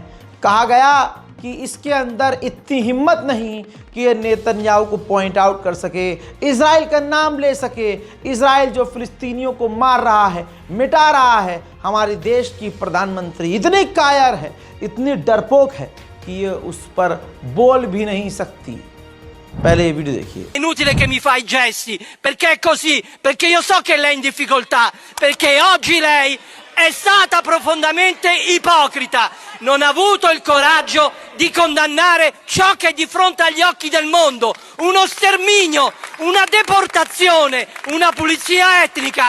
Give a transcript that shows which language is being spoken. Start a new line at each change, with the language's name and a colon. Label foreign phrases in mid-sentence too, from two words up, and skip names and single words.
Hindi: कहा गया कि इसके अंदर इतनी हिम्मत नहीं कि ये नेतन्याहू को
English: point out
Hindi: कर सके, इजराइल का नाम ले सके। इजराइल जो फिलिस्तीनियों को मार रहा है, मिटा रहा है, हमारे देश की प्रधानमंत्री इतनी कायर है, इतनी डरपोक है कि ये उस पर बोल भी नहीं सकती। पहले ये वीडियो देखिए।
Italian: Inutile che mi fai gesti, perché è così, perché io so che lei è in difficoltà, perché oggi lei è stata profondamente ipocrita, non ha avuto il coraggio di condannare ciò che è di fronte agli occhi del mondo, uno sterminio, una deportazione, una pulizia etnica.